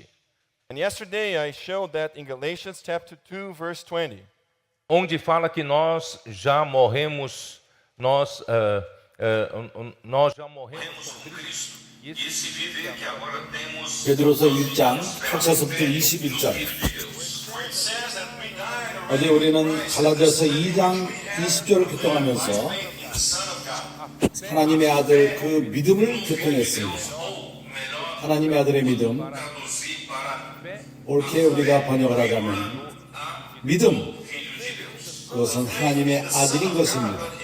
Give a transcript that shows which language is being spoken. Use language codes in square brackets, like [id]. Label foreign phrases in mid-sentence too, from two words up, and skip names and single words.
[en] And yesterday I showed that in Galatians chapter 2, verse 20, [pt] onde fala que nós já morremos, nós já morremos com Cristo. E esse viver que agora temos [ko] 베드로서 1장 8절부터 21절. 어제 우리는 갈라디아서 2장 20절을 교통하면서 하나님의 아들 그 믿음을 교통했습니다. 하나님의 아들의 믿음, 옳게 우리가 번역을 하자면 믿음, 그것은 하나님의 아들인 것입니다.